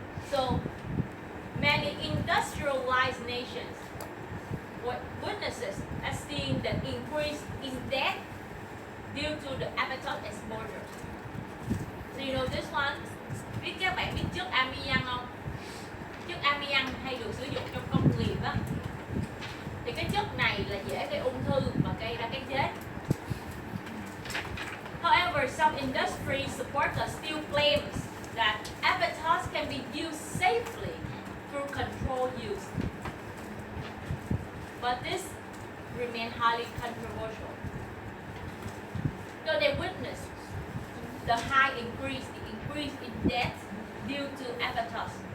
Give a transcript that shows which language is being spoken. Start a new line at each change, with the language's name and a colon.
English: So many industrialized nations witnesses are seeing the increase in death due to the asbestos exposure. So you know this one.
Vietnamese: Các bạn biết chất amiang không? Chất amiang hay được sử dụng trong công nghiệp á. Thì cái chất này là dễ gây ung thư và gây ra cái chết.
English: However, some industry supporters still claims that asbestos can be used safely through controlled use. But this remains highly controversial. So they witnessed the increase in death due to asbestos.